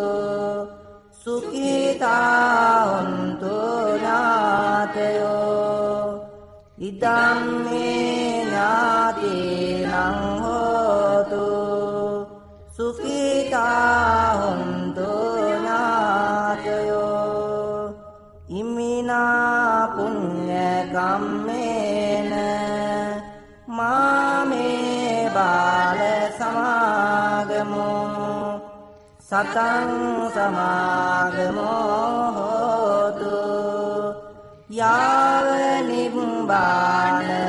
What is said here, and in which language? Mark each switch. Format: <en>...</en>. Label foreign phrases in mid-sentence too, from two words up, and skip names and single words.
<pi>සුඛිතා හොන්තු ඥාතයෝ ඉදම්මේ ඥාතිනං හෝතු සුඛිතා හොන්තු ඥාතයෝ ඉමිනා පුඤ්ඤ කම්මේන මාමේ සතං සමාගමෝ හෝතු යාව නිබ්බාන</pi>